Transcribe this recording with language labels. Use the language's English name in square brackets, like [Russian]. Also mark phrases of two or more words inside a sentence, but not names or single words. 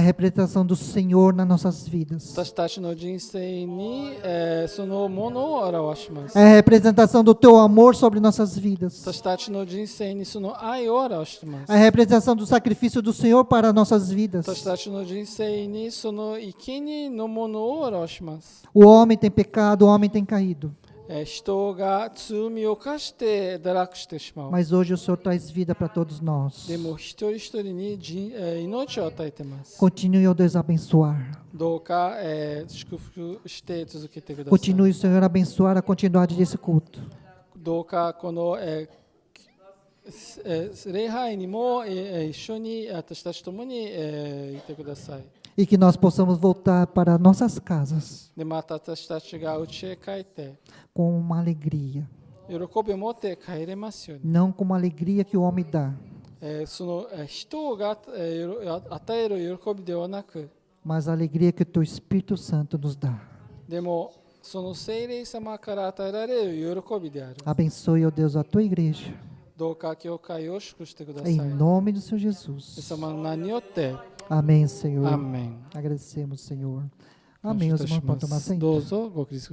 [Portuguese] É a representação do Senhor nas nossas vidas. [Japanese] 私たちの人生に、そのものを表します。 [Portuguese] É a representação do Teu amor sobre nossas vidas. [Japanese] 私たちの人生にその愛を表しています [Portuguese] É a。representação do sacrifício do Senhor para nossas vidas. [Japanese] 私たちの人生にその生贄のものを表します。 [Portuguese] O homem tem pecado, o homem tem caído. [Japanese] 人が罪を犯して堕落してしまう。 [Portuguese] Mas hoje o Senhor traz vida para todos nós. [Japanese] でも一人一人に命を与えています。 [Portuguese] Continue, ó Deus, a abençoar. [Japanese] どうか、祝福して続けてください。 [Portuguese] Continue, Senhor, a abençoar a continuidade desse culto. [Japanese] どうかこの、礼拝にも、一緒に私たちともに、いてください。 [Portuguese] E que nós possamos voltar para nossas casas [Japanese] でまた私たちが家へ帰って [Portuguese] com uma alegria. [Japanese] 喜びを持って帰れますように。 [Portuguese] Não com uma alegria que o homem dá, [Japanese] その人が与える喜びではなく、 [Portuguese] mas a alegria que o Teu Espírito Santo nos dá. [Japanese] でもその聖霊様から与えられる喜びである。 [Portuguese] Abençoe, ó Deus, a tua igreja, [Japanese] どうか教会を祝してください。 [Portuguese] em [Japanese] イエ [Portuguese] nome do Senhor [Japanese] ス [Portuguese] Jesus. [Japanese] 様の名によって [Portuguese] Amém, Senhor. [Japanese] アーメン。 [Portuguese] Agradecemos, Senhor. [Japanese] 感 [Portuguese] Amém. [Japanese] 謝い [Portuguese] Os [Japanese] たし [Portuguese] irmãos [Japanese] ま [Portuguese] podem tomar [Japanese] す。 [Portuguese] assento. [Japanese] どうぞご起立ください。